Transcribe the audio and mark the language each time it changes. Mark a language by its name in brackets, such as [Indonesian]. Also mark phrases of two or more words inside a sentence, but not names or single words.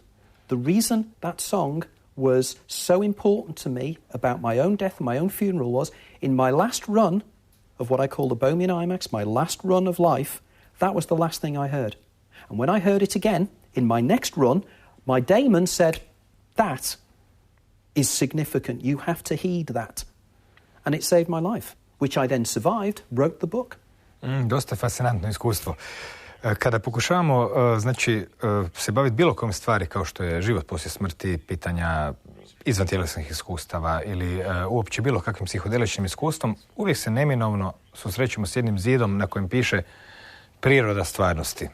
[English] The reason that song was so important to me about my own death and my own funeral was, in my last run of what I call the Bohemian IMAX, my last run of life, that was the last thing I heard. And when I heard it again, in my next run, my daemon said, that is significant. You have to heed that. And it saved my life, which I then survived, wrote the book. [Croatian] Dosta fascinantno iskustvo. Kada pokušavamo, se baviti bilo kom stvari kao što je život poslije smrti, pitanja izvantjelesnih iskustava ili uopće bilo kakvim psihodeličnim iskustvom, uvijek se neminovno susrećemo s jednim zidom na kojem piše priroda stvarnosti.